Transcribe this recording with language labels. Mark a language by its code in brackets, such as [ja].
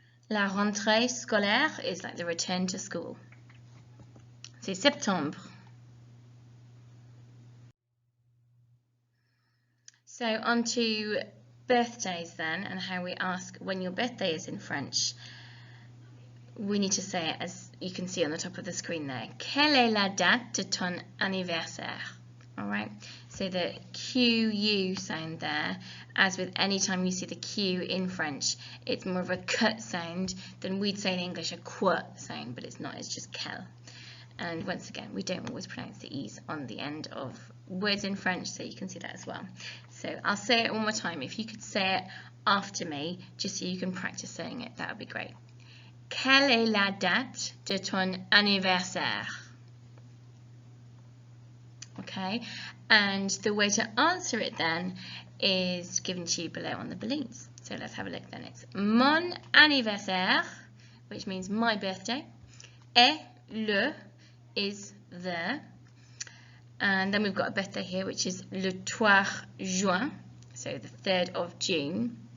[fr] La rentrée scolaire [en] is like the return to school. [fr] C'est septembre. [en] So on to birthdays then, and how we ask when your birthday is in French. We need to say it as you can see on the top of the screen there. [fr] Quelle est la date de ton anniversaire? [en] Alright, so the QU sound there, as with any time you see the Q in French, it's more of a cut sound than we'd say in English, a qu sound, but it's not, it's just quel. And once again, we don't always pronounce the E's on the end of words in French, so you can see that as well. So I'll say it one more time. If you could say it after me, just so you can practice saying it, that would be great. [fr] Quelle est la date de ton anniversaire? [en] Okay, and the way to answer it then is given to you below on the balloons. So let's have a look then. It's mon anniversaire, which means my birthday, et le is the, and then we've got a birthday here, which is le 3 juin, so the 3rd of June.